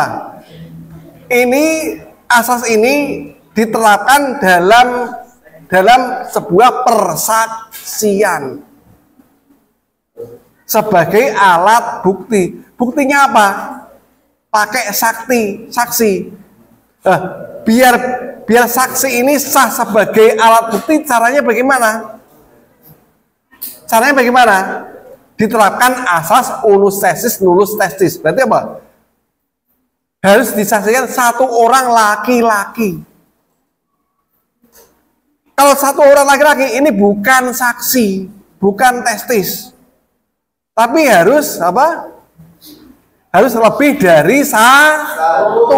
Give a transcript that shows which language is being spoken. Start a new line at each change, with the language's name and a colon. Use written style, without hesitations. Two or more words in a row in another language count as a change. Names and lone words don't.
Indonesian: Ini asas ini diterapkan dalam sebuah persaksian sebagai alat bukti. Buktinya apa? Pakai saksi. Biar saksi ini sah sebagai alat bukti, caranya bagaimana? Caranya bagaimana? Diterapkan asas
Latin: unus testis, nulus testis.
Indonesian: Berarti apa? Harus disaksikan satu orang laki-laki. Kalau satu orang laki-laki ini bukan saksi, bukan testis. Tapi harus apa? Harus lebih dari satu.